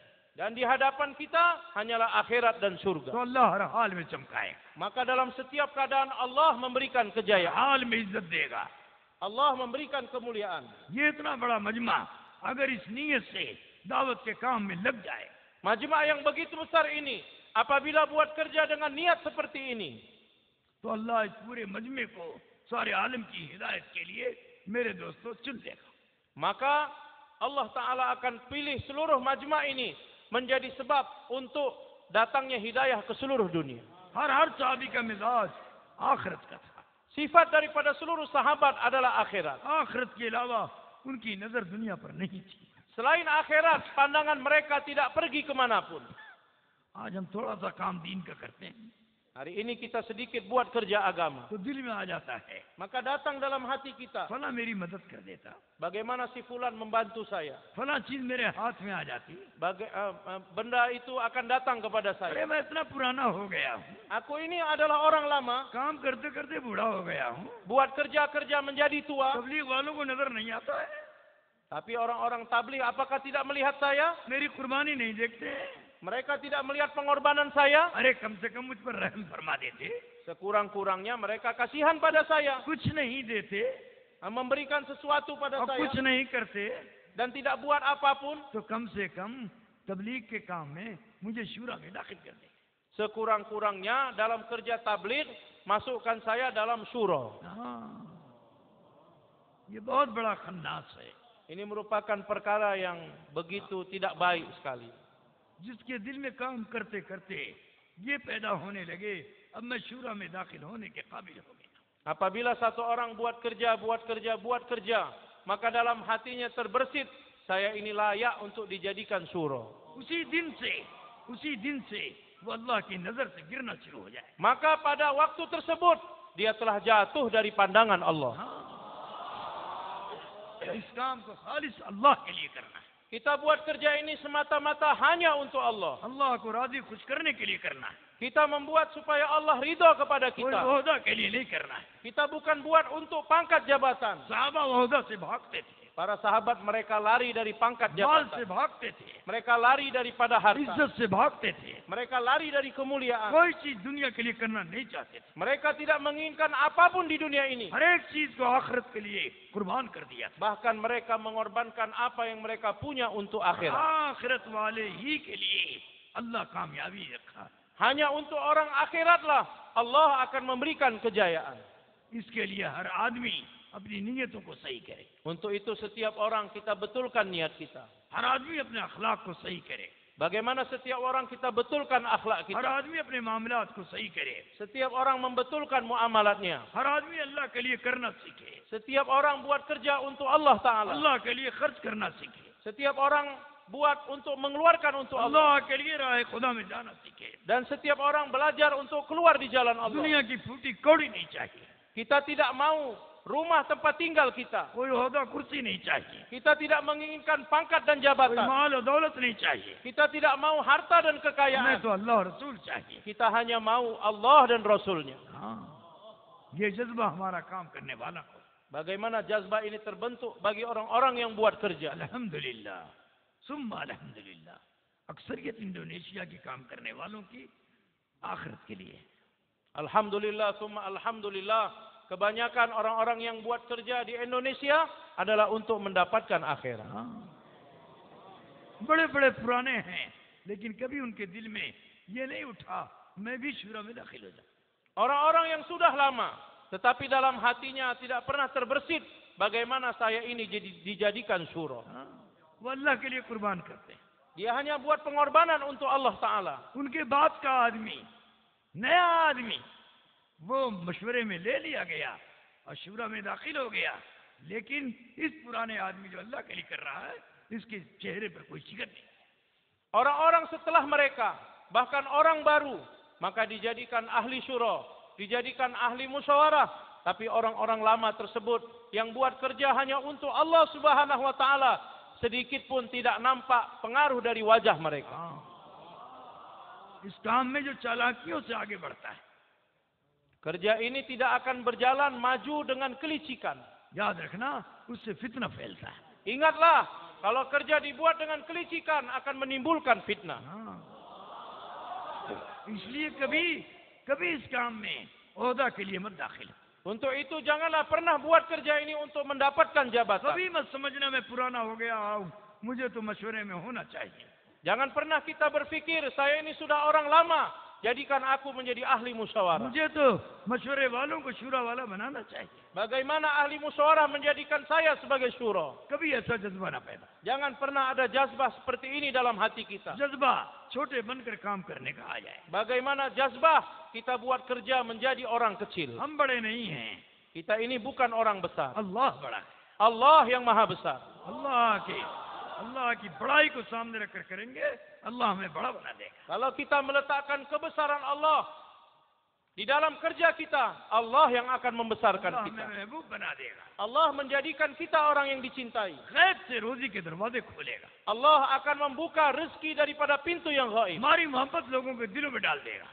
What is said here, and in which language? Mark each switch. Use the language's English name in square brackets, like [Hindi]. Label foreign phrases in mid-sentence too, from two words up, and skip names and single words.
[Indonesian] Dan di hadapan kita hanyalah akhirat dan [Hindi] तो [Indonesian] surga. [Hindi] अल्लाह हर हाल में चमकाए, [Indonesian] Maka dalam setiap keadaan Allah memberikan [Hindi] हर [Indonesian] kejayaan. [Hindi] हाल में इज्जत देगा। [Indonesian] Allah memberikan kemuliaan. [Hindi] ये इतना बड़ा मजमा अगर इस नीयत से दावत के काम में लग जाए, [Indonesian] Majma' yang begitu besar ini, apabila buat kerja dengan niat seperti ini, [Hindi] तो अल्लाह इस पूरे मजमे को सारे आलम की हिदायत के लिए मेरे दोस्तों चुन लेगा। [Indonesian] maka Allah Ta'ala akan pilih seluruh majma' ini menjadi sebab untuk datangnya hidayah ke seluruh dunia. [Hindi] हर साहबी का मिजाज आखिरत का था, [Indonesian] Sifat daripada seluruh sahabat adalah akhirat. [Hindi] आखिरत के अलावा उनकी नजर दुनिया पर नहीं थी। [Indonesian] Selain akhirat, pandangan mereka tidak pergi kemanapun. [Hindi] आज हम थोड़ा सा काम दीन का करते हैं [Indonesian] Hari ini kita sedikit buat kerja agama. [Hindi] तो दिल में आ जाता है, [Indonesian] Maka datang dalam hati kita, [Hindi] फला मेरी मदद कर देता, [Indonesian] bagaimana si fulan membantu saya. [Hindi] फला चीज मेरे हाथ में आ जाती, [Indonesian] Benda itu akan datang kepada [Hindi] अरे [Indonesian] saya. [Hindi] मैं इतना पुराना हो गया हूँ, [Indonesian] Aku ini adalah orang lama, [Hindi] काम करते करते बूढ़ा हो गया हूँ, [Indonesian] buat kerja-kerja menjadi tua. [Hindi] तबलीग वालों को नजर नहीं आता है, [Indonesian] Tapi orang-orang tabligh apakah tidak melihat saya? [Hindi] मेरी कुर्बानी नहीं देखते, [Indonesian] Mereka tidak melihat pengorbanan saya? [Hindi] अरे कम से कम मुझ पर रहम फरमा देते, [Indonesian] Sekurang-kurangnya mereka kasihan pada saya. [Hindi] कुछ नहीं देते [Indonesian] Memberikan sesuatu pada [Hindi] और [Indonesian] saya. [Hindi] कुछ नहीं करते, [Indonesian] Dan tidak buat apapun. [Hindi] तो कम से कम तबलीग के काम में मुझे शूरा में दाखिल कर दे। [Indonesian] Sekurang-kurangnya dalam kerja tabligh, masukkan saya dalam syura. [Hindi] हाँ, ये बहुत बड़ा खन्नास है, [Indonesian] Ini merupakan perkara yang begitu tidak baik sekali. [Hindi] जिसके दिल में काम करते करते ये पैदा होने लगे, अब मैं शूरा में दाखिल होने के काबिल हो गया। [Indonesian] Apabila satu orang buat kerja, maka dalam hatinya terbersit, saya ini layak untuk dijadikan syura. [Hindi] उसी दिन से वो अल्लाह की नजर से गिरना शुरू हो जाए। [Indonesian] Maka pada waktu tersebut, dia telah jatuh dari pandangan Allah. [Hindi] इस काम को खालिस अल्लाह के लिए करना है, [Indonesian] Kita buat kerja ini semata-mata hanya untuk Allah. [Hindi] अल्लाह को राजी खुश करने के लिए करना है, [Indonesian] Kita membuat supaya Allah ridho kepada [Hindi] कोई [Indonesian] kita. [Hindi] ओहदा के लिए नहीं करना है। [Indonesian] Kita bukan buat untuk pangkat jabatan. [Hindi] साहबा ओहदा से भागते थे, [Indonesian] Para sahabat mereka lari dari pangkat [Hindi] माल से [Indonesian] jabatan. [Hindi] भागते थे, [Indonesian] Mereka lari daripada harta. [Hindi] इज्जत से भागते थे, [Indonesian] Mereka lari dari kemuliaan. [Hindi] कोई चीज दुनिया के लिए करना नहीं चाहते थे, [Indonesian] Mereka tidak menginginkan apapun di dunia ini. [Hindi] हर एक चीज को आखिरत के लिए कुर्बान कर दिया था। [Indonesian] Bahkan mereka mengorbankan apa yang mereka punya untuk akhirat. [Hindi] आखिरत वाले ही के लिए अल्लाह कामयाबी रखा, [Indonesian] Hanya untuk orang akhiratlah Allah akan memberikan kejayaan. [Hindi] इसके लिए हर आदमी अपनी नीयतों को सही करे, [Indonesian] Untuk itu setiap orang kita betulkan niat kita. [Hindi] हर आदमी अपने अखलाक को सही करे, [Indonesian] Bagaimana setiap orang kita betulkan akhlak [Hindi] हर [Indonesian] kita. [Hindi] आदमी अपने मामलात को सही करे, [Indonesian] Setiap orang membetulkan muamalatnya. [Hindi] हर आदमी अल्लाह के लिए करना सीखे, [Indonesian] Setiap orang buat kerja untuk Allah Ta'ala. [Hindi] अल्लाह के लिए खर्च करना सीखे, [Indonesian] Setiap orang buat untuk mengeluarkan untuk Allah. [Hindi] अल्लाह के लिए राह खुदा में जाना सीखे। [Indonesian] Dan setiap orang belajar untuk keluar di jalan Allah. [Hindi] दुनिया की फूटी कौड़ी नहीं चाहिए, [Indonesian] Kita tidak mau rumah tempat tinggal kita. [Hindi] कोई ओहदा कुर्सी नहीं चाहिए, [Indonesian] Kita tidak menginginkan pangkat dan [Hindi] कोई [Indonesian] jabatan. [Hindi] माल और दौलत नहीं चाहिए, [Indonesian] Kita tidak mau harta dan [Hindi] हमें [Indonesian] kekayaan. [Hindi] तो अल्लाह और रसूल चाहिए। [Indonesian] Kita hanya mau Allah dan Rasulnya. [Hindi] हाँ, ये जज्बा हमारा काम करने वाला हो। [Indonesian] Bagaimana jazbah ini terbentuk bagi orang-orang yang buat kerja. [Arabic] الحمد لله، ثم الحمد لله, [Hindi] अक्सरियत इंडोनेशिया की काम करने वालों की आखिरत के लिए. [Arabic] الحمد لله، ثم الحمد لله. [Indonesian] Kebanyakan orang-orang yang buat kerja di Indonesia adalah untuk mendapatkan akhirat. [Hindi] बड़े-बड़े पुराने हैं, लेकिन कभी उनके दिल में ये नहीं उठा मैं भी शूरा में दाखिल हो जाऊं. [Indonesian] Orang-orang yang sudah lama, tetapi dalam hatinya tidak pernah terbersit bagaimana saya ini dijadikan syura. [Hindi] वो अल्लाह के लिए कुर्बान करते हैं. [Indonesian] Dia hanya buat pengorbanan untuk Allah Ta'ala. [Hindi] उनके बाद का आदमी, नया आदमी, वो मशवरे में ले लिया गया और शूरा में दाखिल हो गया, लेकिन इस पुराने आदमी जो अल्लाह के लिए कर रहा है, इसके चेहरे पर कोई शिकन नहीं. [Indonesian] Orang-orang setelah mereka, bahkan orang baru, maka dijadikan ahli syura, dijadikan ahli musyawarah. Tapi orang-orang lama tersebut yang buat kerja hanya untuk Allah [Arabic] سبحانه وتعالى, [Indonesian] sedikit pun tidak nampak pengaruh dari wajah mereka. [Hindi] इस काम में जो चालाकियों से आगे बढ़ता है, [Indonesian] kerja ini tidak akan berjalan maju dengan kelicikan. [Hindi] याद रखना, उससे फितना फैलता है. [Indonesian] Ingatlah, kalau kerja dibuat dengan kelicikan akan menimbulkan fitnah. [Hindi] इसलिए कभी इस काम में ओहदा के लिए मत दाखिल. [Indonesian] Untuk itu janganlah pernah buat kerja ini untuk mendapatkan jabatan. [Hindi] कभी मत समझना मैं पुराना हो गया हूं, मुझे तो मशवरे में होना चाहिए. [Indonesian] Jangan pernah kita berpikir saya ini sudah orang lama, jadikan aku menjadi ahli musyawarah. [Hindi] मुझे तो मशवरे वालों को शूरा वाला बनाना चाहिए. [Indonesian] Bagaimana ahli musyawarah menjadikan saya sebagai syura? [Hindi] कभी ऐसा जज्बा ना पैदा. [Indonesian] Jangan pernah ada jazbah seperti ini dalam hati kita. [Hindi] जज्बा छोटे बनकर काम करने का आ जाए. [Indonesian] Bagaimana jazbah kita buat kerja menjadi orang kecil. [Hindi] हम बड़े नहीं हैं, [Indonesian] Kita ini bukan orang besar. [Hindi] अल्लाह बड़ा है. [Indonesian] Allah yang maha besar. [Hindi] अल्लाह की बड़ाई को सामने रखकर करेंगे, अल्लाह हमें बड़ा बना देगा. [Indonesian] Kalau kita meletakkan kebesaran Allah di dalam kerja kita, Allah yang akan membesarkan [Hindi] अल्लाह [Indonesian] kita. [Hindi] हमें महबूब बना देगा. [Indonesian] Allah menjadikan kita orang yang dicintai. [Hindi] गैब से रोजी के दरवाजे खोलेगा. [Indonesian] Allah akan membuka rezeki daripada pintu yang gaib. [Hindi] हमारी मोहब्बत लोगों के दिलों में डाल देगा.